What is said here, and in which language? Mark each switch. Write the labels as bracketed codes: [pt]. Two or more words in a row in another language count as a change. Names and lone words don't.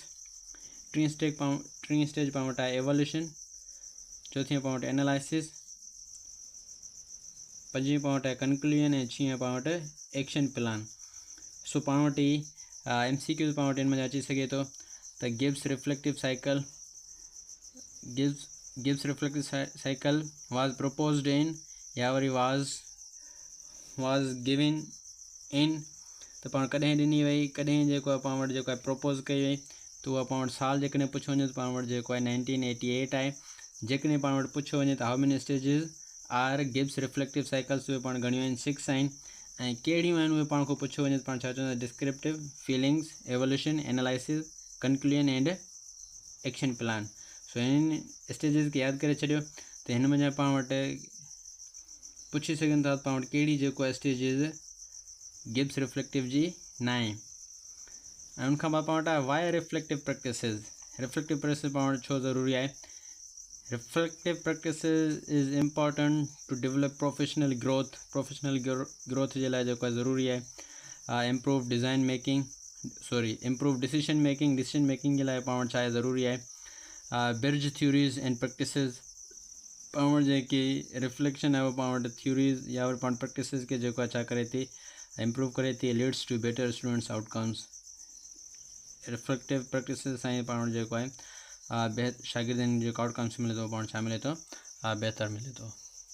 [sd] टीं स्टेज पाण वटि आहे एवोल्यूशन। चौथीं पाण वटि एनालिसिस। पंजी पाण वटि आहे कंक्लूजन ऐं छहीं पाण वटि [en] action plan. [sd] सो पाण वटि MCQ पाण वटि हिन में अची सघे थो त [en] Gibbs reflective cycle was proposed in [sd] या वरी [en] was given in [sd] त पाण कॾहिं ॾिनी वई कॾहिं जेको आहे पाण वटि जेको आहे प्रपोज़ कई वई त उहा पाण वटि साल जेकॾहिं पुछियो वञे त पाण वटि जेको आहे 1988 आहे। जेकॾहिं पाण वटि पुछियो वञे त [en] how many stages are Gibbs reflective cycles [sd] उहे पाण घणियूं आहिनि 6 आहिनि। ऐं कहिड़ियूं आहिनि उहे पाण खां पुछियो वञे त पाण छा चवंदा [en] descriptive feelings evaluation analysis conclusion and action plan. [sd] सो हिन स्टेजिस खे यादि करे छॾियो त हिन में पाण वटि पुछी सघनि था पाण वटि कहिड़ी जेको आहे स्टेजिस [en] Gibbs reflective [sd] जी न आहे। ऐं उनखां पोइ पाण वटि आहे [en] why reflective practices [sd] पाण वटि छो ज़रूरी आहे। [en] reflective practices is important to develop professional growth [sd] जे लाइ जेको आहे ज़रूरी आहे। [en] improve decision making [sd] जे लाइ पाण वटि छा आहे ज़रूरी आहे। [en] bridge theories and practices [sd] पाण वटि जेकी रिफ्लेक्शन आहे उहो पाण वटि थ्योरीज़ या वरी पाण प्रैक्टिसिस खे जेको आहे छा करे थी इम्प्रूव करे थी [en] leads to better students outcomes. reflective practices [sd] सां पाण वटि जेको आहे शागिर्दनि जेको आउटकम्स मिले थो पाण छा मिले थो हा बहितर मिले थो।